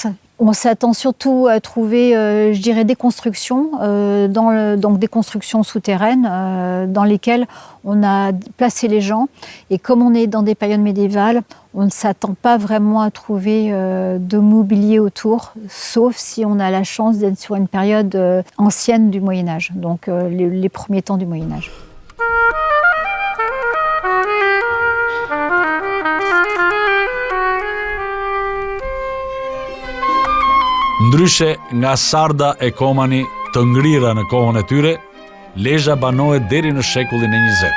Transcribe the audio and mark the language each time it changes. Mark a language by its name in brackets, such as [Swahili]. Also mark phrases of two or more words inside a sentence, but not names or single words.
[French] On s'attend surtout à trouver, je dirais, des constructions, donc des constructions souterraines dans lesquelles on a placé les gens. Et comme on est dans des périodes médiévales, on ne s'attend pas vraiment à trouver de mobilier autour, sauf si on a la chance d'être sur une période ancienne du Moyen-Âge, donc les premiers temps du Moyen-Âge. [Albanian] Ndryshe nga Sarda e Komani të ngrira në kohën e tyre, Lezhë banohet deri në shekullin e 20.